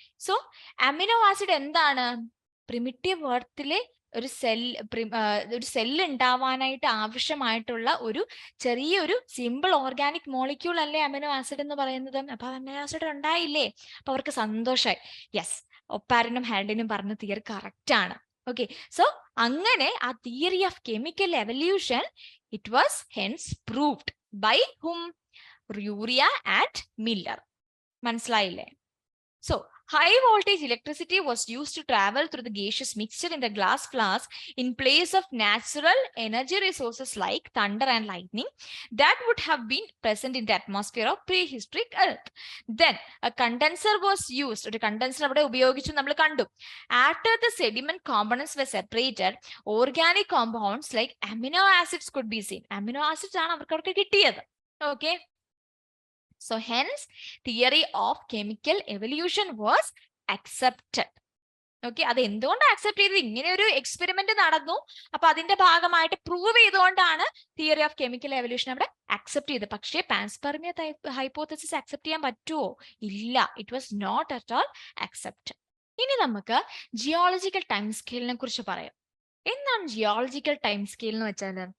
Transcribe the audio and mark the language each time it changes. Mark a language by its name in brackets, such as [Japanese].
[Malayalam] So amino acid എന്താണ്? Primitive എർത്തിലെ ഒരു cell ഉണ്ടാവാനായിട്ട് ആവശ്യമായിട്ടുള്ള ഒരു ചെറിയൊരു സിമ്പിൾ ഓർഗാനിക് മോളിക്യൂൾ അല്ലേ അമിനോ ആസിഡ് എന്ന് പറയുന്നത്. അപ്പൊ അമിനോ ആസിഡ് ഉണ്ടായില്ലേ? അപ്പൊ അവർക്ക് സന്തോഷമായി. യെസ്, ഒപ്പാരനും ഹാൽഡിനും പറഞ്ഞ തിയറി കറക്റ്റ് ആണ്. ഓക്കെ, സോ അങ്ങനെ ആ theory of chemical evolution [English] It was hence proved by hmm? [Malayalam] Urea and Miller. മനസ്സിലായില്ലേ? [English] So high voltage electricity was used to travel through the gaseous mixture in the glass flask in place of natural energy resources like thunder and lightning that would have been present in the atmosphere of prehistoric Earth. Then a condenser was used. [Malayalam] ഒരു condenser അവിടെ ഉപയോഗിച്ചു നമ്മൾ കണ്ടു. [English] After the sediment components were separated, organic compounds like amino acids could be seen. [Malayalam] Amino acids ആണ് അവർക്ക് കിട്ടിയത്. [English] Okay. So hence theory of chemical evolution was accepted. [Malayalam] Okay, അത് എന്തുകൊണ്ട് അക്സെപ്റ്റ് ചെയ്തത്? ഇങ്ങനെ ഒരു എക്സ്പെരിമെന്റ് നടന്നു, അപ്പൊ അതിന്റെ ഭാഗമായിട്ട് പ്രൂവ് ചെയ്തുകൊണ്ടാണ് തിയറി ഓഫ് കെമിക്കൽ എവല്യൂഷൻ അവിടെ അക്സെപ്റ്റ് ചെയ്തത്. പക്ഷേ പാൻസ്പെർമിയ ഹൈപ്പോത്തസിസ് അക്സെപ്റ്റ് ചെയ്യാൻ പറ്റുമോ? ഇല്ല, [English] It was not at all accept. [Malayalam] ഇനി നമുക്ക് ജിയോളജിക്കൽ ടൈം സ്കെയിലിനെ കുറിച്ച് പറയാം. എന്താണ് ജിയോളജിക്കൽ ടൈം സ്കെയിൽ എന്ന് വെച്ചാൽ?